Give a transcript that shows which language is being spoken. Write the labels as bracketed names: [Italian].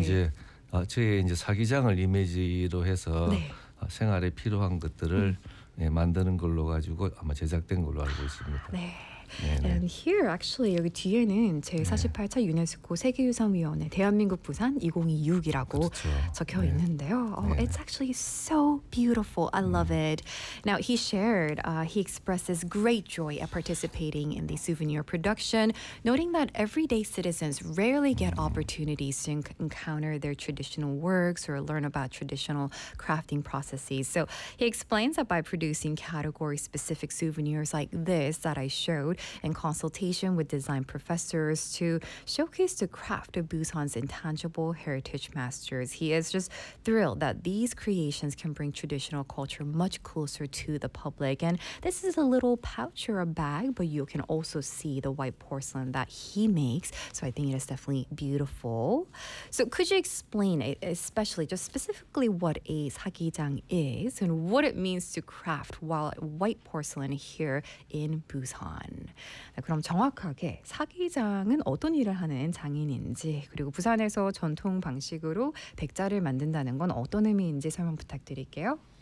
[Korean] 이제 저희 이제 사기장을 이미지로 해서 네. 생활에 필요한 것들을 예, 만드는 걸로 가지고 아마 제작된 걸로 알고 있습니다. 네. 네네. [English] And here, actually, [Korean] 여기 뒤에는 제48차 네. 유네스코 세계유산위원회 대한민국 부산 2026이라고 그렇죠. 적혀 네. 있는데요. [English] Oh, it's actually so beautiful. I love it. Now, he shared, he expresses great joy at participating in the souvenir production, noting that everyday citizens rarely get opportunities to encounter their traditional works or learn about traditional crafting processes. So he explains that by producing category-specific souvenirs like this that I showed, in consultation with design professors to showcase the craft of Busan's intangible heritage masters. He is just thrilled that these creations can bring traditional culture much closer to the public. And this is a little pouch or a bag, but you can also see the white porcelain that he makes. So I think it is definitely beautiful. So could you explain it, especially just specifically what a 사기장 is and what it means to craft white porcelain here in Busan? [Korean] 네, 그럼 정확하게 사기장은 어떤 일을 하는 장인인지 그리고 부산에서 전통 방식으로 백자를 만든다는 건 어떤 의미인지 설명 부탁드릴게요.